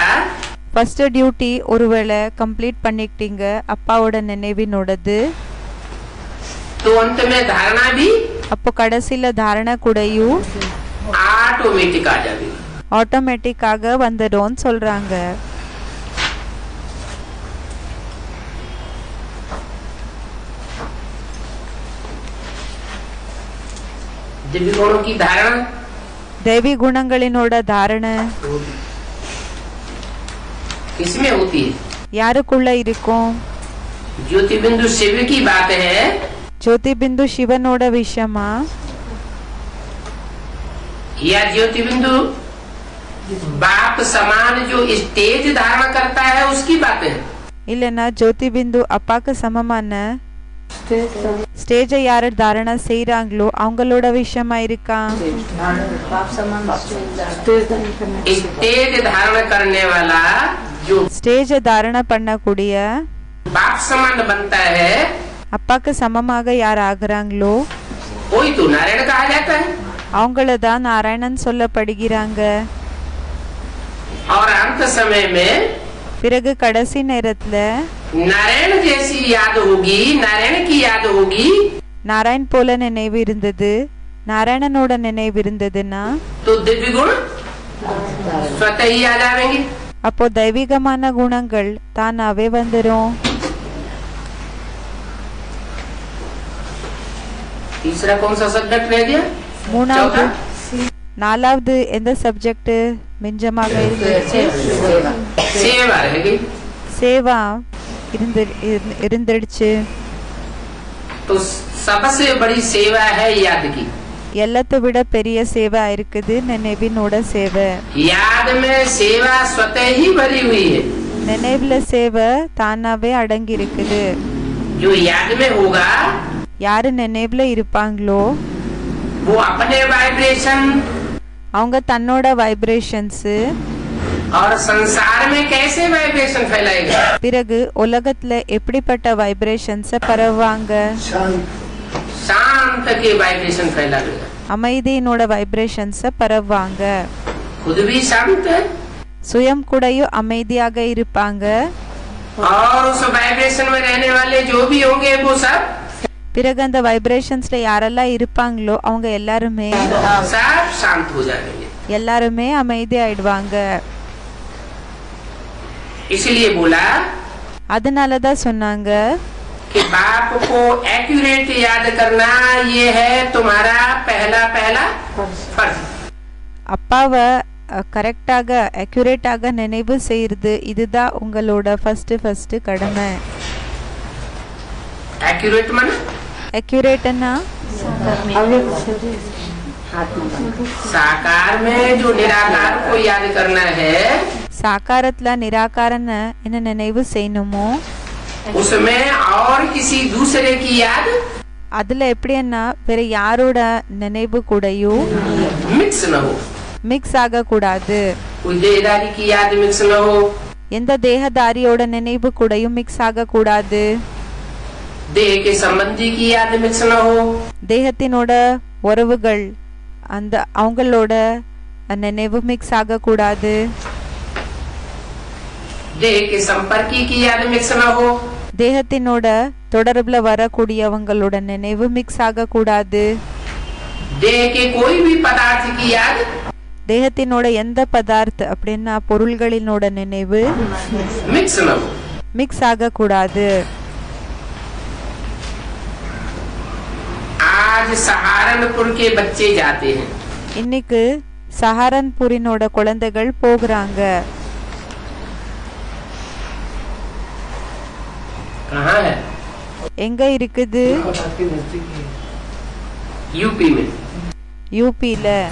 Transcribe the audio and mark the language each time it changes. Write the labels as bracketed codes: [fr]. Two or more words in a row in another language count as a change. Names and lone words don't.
[en] first duty [ta] ஒருவேளை கம்ப்ளீட் பண்ணிக்கிட்டீங்க அப்பாவோட நினைவினோடது, [hi] तो अंत में धारणा भी [ta] அப்போ கடைசியில தாரணை கூடயும் [hi] ऑटोमेटिक आ जाएगी। [ta] ஆட்டோமேட்டிக்காக வந்துடும்னு சொல்றாங்க. [hi] दिव्य गुणों की धारणा [ta] தெய்வீ குணங்களினோட தாரணை [hi] किसमें होती है? [ta] யாருக்குள்ள இருக்கும்? [hi] ज्योति बिंदु शिव की बात है। [ta] ஜோதி பிந்து சிவனோட விஷயமா [hi] या ज्योति बिंदु बाप समान जो स्टेज धारण करता है उसकी बात है। [ta] இல்லனா ஜோதி பிந்து அப்பாக்கு சமமான ஸ்டேஜை யாரு தாரணா செய்யறாங்களோ அவங்களோட விஷயமா இருக்கா? [hi] स्टेज धारण करने वाला जो [ta] ஸ்டேஜை தாரணா பண்ணக்கூடிய [hi] बाप समान बनता है [ta] அப்பாக்கு சமமாக யார் ஆகுறாங்களோ [hi] वही तो नारायण कहा जाता है। [ta] அவங்கள தான் நாராயணன் சொல்லப்படுகிறாங்க. [hi] और अंत समय में [ta] பிறகு கடைசி நேரத்துல [hi] नारायण जैसी याद होगी, नारायण की याद होगी, [ta] நாராயண் போல நினைவு இருந்தது, நாராயணனோட நினைவு இருந்ததுன்னா [hi] तो दिव्य गुण स्वतः ही आ जाएंगे। [ta] அப்போ தெய்வீகமான குணங்கள் தானாவே வந்துரும். [hi] तीसरा कौन सा सब्जेक्ट रह गया? [ta] மூணாவது [hi] चौथा? [ta] நாலாவது எந்த சப்ஜெக்ட் மிஞ்சமாக இருந்துச்சு? [hi] सेवा रह गई। [ta] சேவா இருந்துடுச்சு. [hi] तो सबसे बड़ी सेवा है याद की। [ta] எல்லாத்தை விட பெரிய சேவை இருக்குது நினைவினோட சேவை. [hi] याद में सेवा स्वतः ही भरी हुई है। [ta] நினைவுல சேவை தானாவே அடங்கி இருக்குது. [hi] जो याद में होगा [ta] யாரு நினைவுல இருப்பாங்களோ [hi] वो अपने वाइब्रेशन [ta] அவங்க தன்னோட வைப்ரேஷன்ஸ் [hi] और संसार में कैसे वाइब्रेशन फैलाएगा? [ta] பிறகு உலகத்துல எப்படிப்பட்ட வைப்ரேஷன்ஸ பரவுவாங்க? [hi] शांत के वाइब्रेशन फैलाएगा। [ta] அமைதியினோட வைப்ரேஷன்ஸ பரவுவாங்க. [hi] खुद भी शांत है [ta] சுயம் கூடயும் அமைதியாக இருப்பாங்க. [hi] और उस वाइब्रेशन में रहने वाले जो भी होंगे वो सब [ta] பிறகு அந்த வைப்ரேஷன்ஸ்ல யாரெல்லாம் இருப்பாங்களோ அவங்க எல்லாருமே [hi] सब शांत हो जाएंगे। [ta] எல்லாருமே அமைதி ஆயிடுவாங்க. [hi] इसलिए बोला [ta] அதனாலதான் சொன்னாங்க [hi] कि बाप को एक्यूरेट याद करना ये है तुम्हारा पहला फर्ज। [ta] அப்பாவை கரெக்டாக அக்யூரேட்டாக நினைவு செய்யறது இதுதான் உங்களோட ஃபர்ஸ்ட் கடமை. [hi] एक्यूरेट मन [ta] அக்யூரேட்னா [hi] साकार में जो निराकार को याद करना है [ta] சாக்காரத்துல நிராகாரன என்ன நினைவு செய்யணுமோ [hi] उसमें और किसी दूसरे की याद [ta] அதுல எப்படின்னா வேற யாரோட நினைவு கூடயும் [hi] मिक्स न हो। [ta] மிக்ஸ் ஆக கூடாது. [hi] कोई देहदारी की याद मिक्स न हो, [ta] எந்த தேகதாரியோட நினைவு கூடயும் மிக்ஸ் ஆக கூடாது. [hi] देह के संबंधी की याद मिक्स न हो, [ta] தேகத்தினோட உறவுகள் அந்த அவங்களோட நினைவு மிக்ஸ் ஆக கூடாது. [hi] देह के संपर्की की याद मिक्स न हो, [ta] தேகத்தினோட தொடர்புல வரக்கூடியவங்களோட நினைவு மிக்ஸ் ஆக கூடாது. [hi] देह के कोई भी पदार्थ की याद [ta] தேகத்தினோட எந்த பதார்த்த அப்படின்னா பொருள்களினோட நினைவு [hi] मिक्स न हो। [ta] மிக்ஸ் ஆக கூடாது. [hi] आज सहारनपुर के बच्चे जाते हैं, [ta] இன்னைக்கு சஹாரன்பூரினோட குழந்தைகள் போகிறாங்க. [hi] कहाँ है? [ta] எங்க இருக்குது? [hi] यूपी में। [ta] யூபியில.